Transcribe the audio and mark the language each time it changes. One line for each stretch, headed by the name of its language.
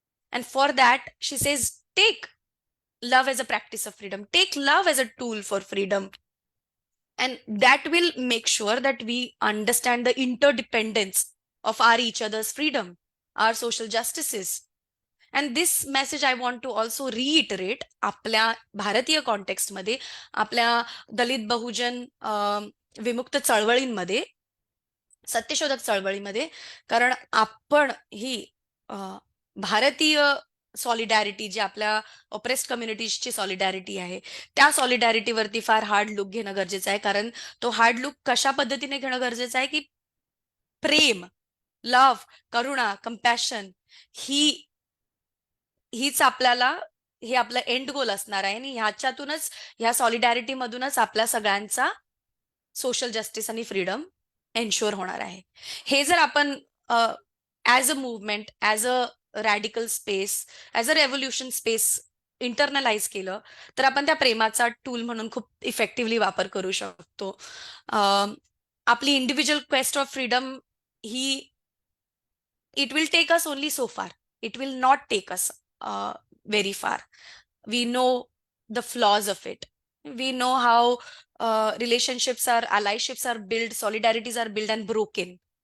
English: And for that, she says, take love as a practice of freedom, take love as a tool for freedom. And that will make sure that we understand the interdependence of our each other's freedom, our social justices. And this message I want to also reiterate
Marathi: आपल्या भारतीय context मध्ये, आपल्या दलित बहुजन विमुक्त चळवळींमध्ये, सत्यशोधक चळवळीमध्ये, कारण आपण ही भारतीय सॉलिडॅरिटी, जी आपल्या ऑप्रेस्ड कम्युनिटीजची सॉलिडॅरिटी आहे, त्या सॉलिडॅरिटीवरती फार हार्ड लुक घेणं गरजेचं आहे. कारण तो हार्ड लुक कशा पद्धतीने घेणं गरजेचं आहे की प्रेम, लव्ह, करुणा, कंपॅशन हीच आपल्याला, हे आपलं एंड गोल असणार आहे. आणि ह्याच्यातूनच, ह्या सॉलिडॅरिटी मधूनच आपल्या सगळ्यांचा सोशल जस्टिस आणि फ्रीडम एन्श्योर होणार आहे. हे जर आपण
English: as a movement, as a radical space, as a revolution space
Marathi: internalise केलं, तर आपण त्या प्रेमाचा टूल म्हणून खूप इफेक्टिव्हली वापर करू शकतो.
English: आपली individual quest of freedom ही, it will take us only so far. It will not take us very far. We know the flaws of it. We know how relationships are, allyships are built, solidarities are built and broken.